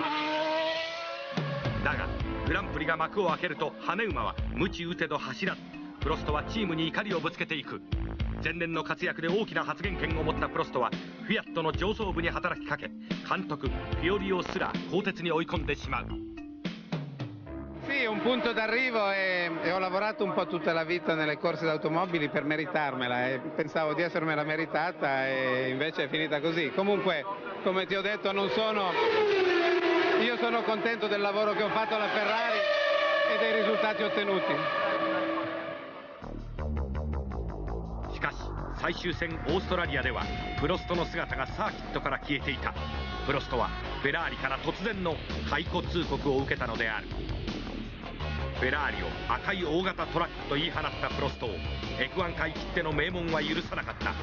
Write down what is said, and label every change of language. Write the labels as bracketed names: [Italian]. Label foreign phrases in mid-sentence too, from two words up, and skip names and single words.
[Japanese] だがグランプリが幕を開けると羽馬は鞭打てど走らず、プロストはチームに怒りをぶつけていく。前年の活躍で大きな発言権を持ったプロストはフィアットの上層部に働きかけ、監督フィオリオすら更迭に追い込んでしまう。 [Italian] Sì, un punto d'arrivo e ho lavorato un po' tutta la vita nelle corse d'automobili per meritarmela e pensavo di essermela meritata e invece è finita così. Comunque, come ti ho detto, io sono contento del lavoro che ho fatto alla Ferrari e dei risultati ottenuti. [Japanese] しかし最終戦オーストラリアではプロストの姿がサーキットから消えていた。プロストはフェラーリから突然の解雇通告を受けたのである。フェラーリを赤い大型トラックと言い放ったプロストを F1 界きっての名門は許さなかった。